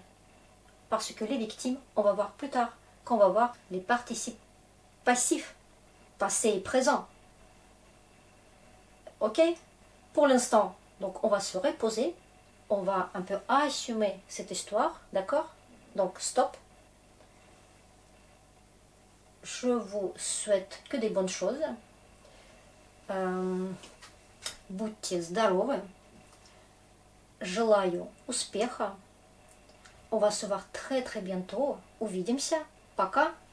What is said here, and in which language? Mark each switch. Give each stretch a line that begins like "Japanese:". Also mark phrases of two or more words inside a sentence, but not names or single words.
French: Parce que les victimes, on va voir plus tard, quand on va voir les participes passifs, passé et présent. Ok? Pour l'instant, donc on va se reposer, on va un peu assumer cette histoire, d'accord? Donc stop. Je vous souhaite que des bonnes choses.
Russian: Будьте здоровы. Желаю успеха.
French: On va se voir très très bientôt.
Russian: Увидимся. Пока.